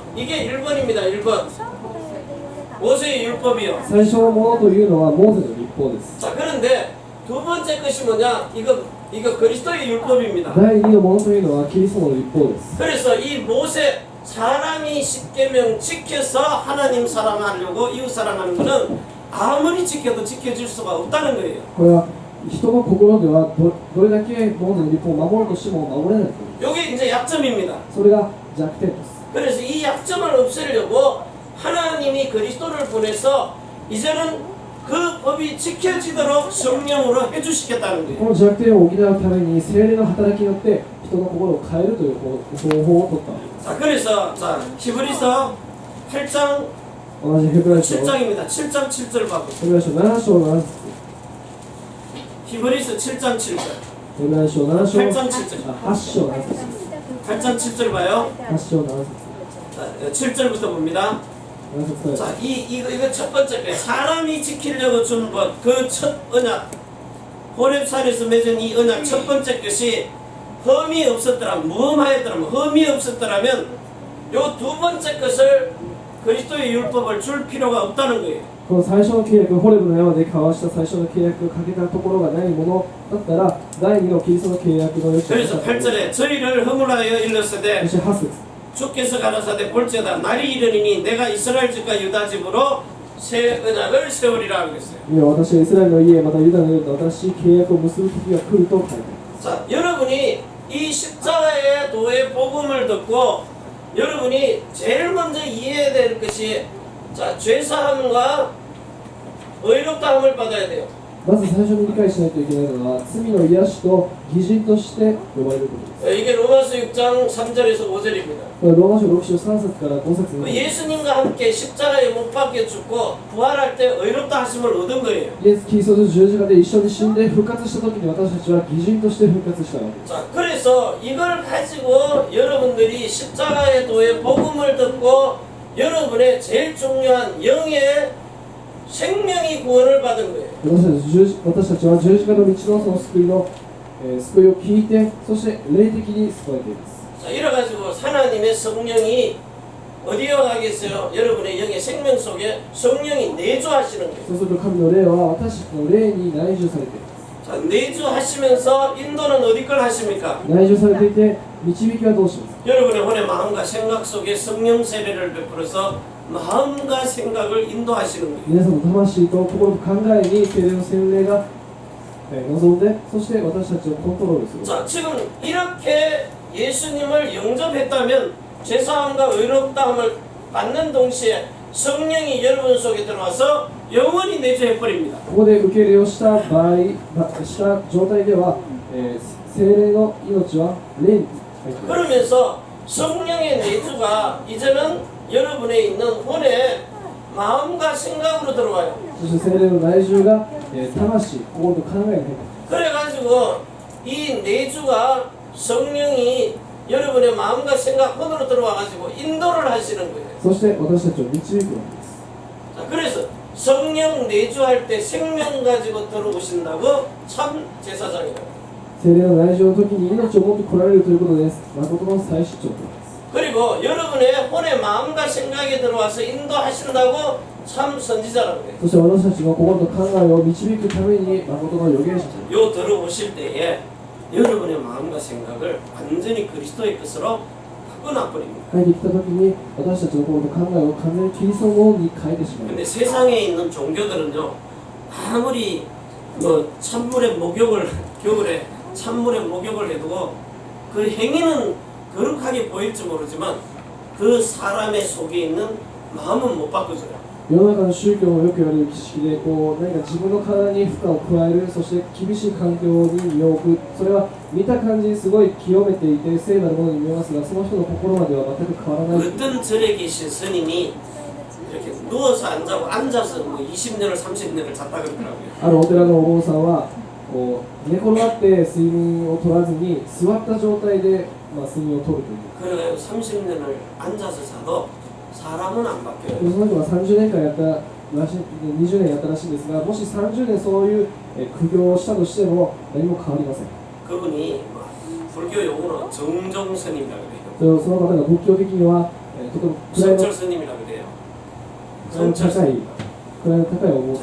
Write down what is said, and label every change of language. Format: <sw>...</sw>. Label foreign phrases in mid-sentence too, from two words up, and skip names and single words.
<ko>이게 1번입니다. 1번. 모세의 율법이요.</ko> <ja>最初のものというのはモーセの律法です。</ja> <ko>자, 그런데 두 번째 것이 뭐냐? 이거 그리스도의 율법입니다.</ko> <ja>第二のものというのはキリストの律法です。</ja> <ko>그래서 이 모세 사람이 십계명 지켜서 하나님 사랑하려고 이웃 사랑하는 것은 아무리 지켜도 지켜질 수가 없다는 거예요.</ko> <ja>これは人の心ではどれだけモーセの律法を守ろうとしても守れないという。</ja> <ko>이게 이제 약점입니다.</ko> <ja>それが弱点です。</ja> <ko>그래서 이 약점을 없애려고 하나님이 그리스도를 보내서 이제는 그 법이 지켜지도록 성령으로 해주시겠다는</ko> <ja>こ</ja> <ko>거예요.</ko> <ja>の弱点を補うために聖霊の働きによって人の心を変えるという方法を取ったわけです。</ja> <ko>자, 그래서 자 히브리서 8장</ko> <ja>同じヘブライ書</ja> <ko>7장입니다. 7장 7절 봐보세요.</ko> <ja>ヘブライ書7章7節</ja> <ko>히브리서 7장 7절.</ko> <ja>ヘブライ書7章</ja> <ko>8장 7절.</ko> <ja>8 章7節です。</ja> <ko>8장 7절 봐요.</ko> <ja>8 章7節</ja> <ko>자, 7절부터 봅니다.</ko> <ja>7 節から</ja> <ko>자, 이거 첫 번째 거. 사람이 지키려고 준 법, 그 첫 언약, 호렙산에서 맺은 이 언약 첫 번째 것이 흠이 없었더라면, 무흠하였더라면, 흠이 없었더라면, 요 두 번째 것을 그리스도의 율법을 줄 필요가 없다는 거예요.</ko> <ja>この最初の契約、ホレブの山で交わした最初の契約をかけたところがないものだったら、第2のキリストの契約の余地がな</ja> <ko>그래서</ko> <ja>かった。</ja> <ko>8절에 저희를 허물하여</ko> <ja>そ</ja> <ko>일렀으되</ko> <ja>して8節</ja> <ko>주께서 가라사대 볼지어다 날이 이르리니 내가 이스라엘 집과 유다 집으로 새 언약을 세우리라 그랬어요.</ko> <ja>いや私はイスラエルの家、またユダの家と新しい契約を結ぶ時が来ると書いてあります。</ja> <ko>자, 여러분이 이 십자가의 도의 복음을 듣고 여러분이 제일 먼저 이해해야 될 것이 자, 죄사함과 의롭다함을 받아야 돼요.</ko> <ja>まず最初に理解しないといけないのは、罪の癒しと義人として呼ばれることです。</ja> <ko>이게 로마서 6장 3절에서 5절입니다.</ko> <ja>これローマ書6章3節から5節に、</ja> <ko>예수님과 함께 십자가에 못 박혀 죽고 부활할 때 의롭다 하심을 얻은 거예요.</ko> <ja>イエス・キリストと十字架で一緒に死んで復活した時に私たちは義人として復活したわけです。</ja> <ko>자, 그래서 이걸 가지고 여러분들이 십자가의 도의 복음을 듣고 여러분의 제일 중요한 영의 생명이 구원을 받은 거예요.</ko> <ja>私たちは十字架の道のその救いを聞いて、そして霊的に救われています。</ja> <ko>자, 자, 이래가지고 하나님의 성령이 어디에 가겠어요? 여러분의 영의 생명 속에 성령이 내주하시는 거예요.</ko> <ja>そうすると神の霊は私たちの霊に内住されています。</ja> <ko>자, 내주하시면서 인도는 어디 걸 하십니까?</ko> <ja>内住されていて導きはどうしますか。</ja> <ko>여러분의 혼의 마음과 생각 속에 성령 세례를 베풀어서 마음과 생각을 인도하시는 거예요.</ko> <ja>皆さんの魂と心と考えに聖霊の洗礼が望んで、そして私たちをコントロールする。</ja> <ko>자, 지금 이렇게 예수님을 영접했다면 죄사함과 의롭다함을 받는 동시에 성령이 여러분 속에 들어와서 영원히 내주해버립니다.</ko> <ja>ここで受け入れをした場合、した状態では、聖霊の命は霊に入っています。</ja> <ko>그러면서 성령의 내주가 이제는 여러분에 있는 혼의 마음과 생각으로 들어와요.</ko> <ja>そして聖霊の内住が、魂、心と考えに入っています。</ja> <ko>그래가지고 이 내주가 성령이 여러분의 마음과 생각 혼으로 들어와가지고 인도를 하시는 거예요.</ko> <ja>そして私たちを導くわけです。</ja> <ko>자, 그래서 성령 내주할 때 생명 가지고 들어오신다고 참 제사장이라고.</ko> <ja>聖霊の内住の時に命を持って来られるということです。誠の再出張です。</ja> <ko>그리고 여러분의 혼의 마음과 생각에 들어와서 인도하신다고 참 선지자라고 해요.</ko> <ja>そして私たちの心と考えを導くために誠の預言者です。</ja> <ko>요 들어오실 때에 여러분의 마음과 생각을 완전히 그리스도의 것으로 바꿔놔버립니다.</ko> <ja>入ってきた時に私たちの心と考えを完全にキリストのものに変えてしまいま</ja> <ko>근데</ko> <ja>す。</ja> <ko>세상에 있는 종교들은요, 아무리 뭐 찬물에 목욕을 겨울에 찬물에 목욕을 해도 그 행위는 거룩하게 보일지 모르지만 그 사람의 속에 있는 마음은 못 바꿔줘요.</ko> <ja>世の中の宗教もよく言われる儀式で何か自分の体に負荷を加える、そして厳しい環境に身を置く、それは見た感じすごい清めていて聖なるものに見えますが、その人の心までは全く変わらない。</ja> <ko>어떤 절에 계신 스님이 이렇게 누워서 안 자고 앉아서 뭐 20년을 30년을 잤다 그러더라고요.</ko> <ja>あるお寺のお坊さんは寝転がって睡眠を取らずに座った状態で、睡眠を取るという。</ja> <ko>그래서 30년을 앉아서 자도 사람은 안 바뀌어요.</ko> <ja>その人は30年間やったらしい、20年やったらしいんですが、もし30年そういう苦行をしたとしても何も変わりません。</ja> <ko>그분이 불교 용어로 정정 스님이라고 그래요.</ko> <ja>その方が仏教的には、とても位の</ja> <ko>성철 스님이라고 그래요.</ko> <ja>高いお坊</ja>